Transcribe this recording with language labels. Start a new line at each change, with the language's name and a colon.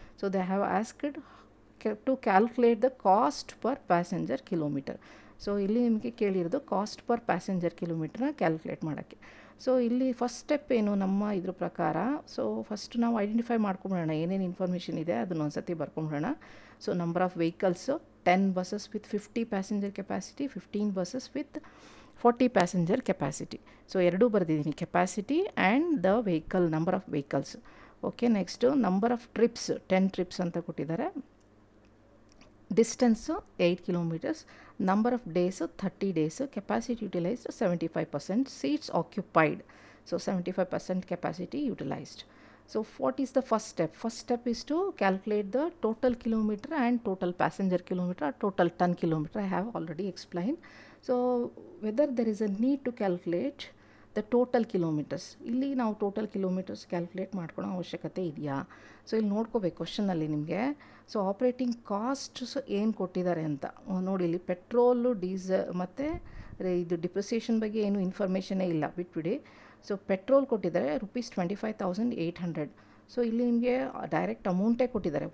English: So they have asked to calculate the cost per passenger kilometer.
Kannada: So ಇಲ್ಲಿ ನಿಮಗೆ ಕೇಳಿರೋದು cost per passenger ಕಿಲೋಮೀಟ್ರನ್ನ calculate ಮಾಡೋಕ್ಕೆ. So ಇಲ್ಲಿ first step ಏನು ನಮ್ಮ ಇದ್ರ ಪ್ರಕಾರ, ಸೊ ಫಸ್ಟ್ ನಾವು ಐಡೆಂಟಿಫೈ ಮಾಡ್ಕೊಂಬಿಡೋಣ ಏನೇನು ಇನ್ಫಾರ್ಮೇಷನ್ ಇದೆ ಅದನ್ನ ಒಂದು ಸತಿ ಬರ್ಕೊಂಬಿಡೋಣ.
English: So number of vehicles 10 buses with 50 passenger capacity, 15 buses with 40 passenger capacity. So
Kannada: ಎರಡೂ ಬರೆದಿದ್ದೀನಿ,
English: Capacity and the vehicle number of vehicles. Okay, next number of trips 10 trips
Kannada: ಅಂತ ಕೊಟ್ಟಿದ್ದಾರೆ.
English: Distance 8 kilometers, number of days 30 days, capacity utilised 75%, seats occupied, so 75% capacity utilised. So what is the first step? First step is to calculate the total kilometer and total passenger kilometer, or total ton kilometer. I have already explained. So whether there is a need to calculate the total kilometers.
Kannada: ಇಲ್ಲಿ ನಾವು total kilometres calculate ಮಾಡ್ಕೊಳ್ಳೋ ಅವಶ್ಯಕತೆ ಇದೆಯಾ? So ಇಲ್ಲಿ ನೋಡ್ಕೋಬೇಕು ಕ್ವಶನಲ್ಲಿ ನಿಮಗೆ. So operating costs ಏನು ಕೊಟ್ಟಿದ್ದಾರೆ ಅಂತ ನೋಡಿ. ಇಲ್ಲಿ ಪೆಟ್ರೋಲು, ಡೀಸೆಲ್ ಮತ್ತು ಇದು ಡಿಪ್ರಿಸಿಯೇಷನ್ ಬಗ್ಗೆ ಏನು ಇನ್ಫಾರ್ಮೇಷನೇ ಇಲ್ಲ, ಬಿಟ್ಬಿಡಿ. ಸೊ ಪೆಟ್ರೋಲ್ ಕೊಟ್ಟಿದ್ದಾರೆ ₹25,800. ಸೊ ಇಲ್ಲಿ ನಿಮಗೆ ಡೈರೆಕ್ಟ್ ಅಮೌಂಟೇ ಕೊಟ್ಟಿದ್ದಾರೆ.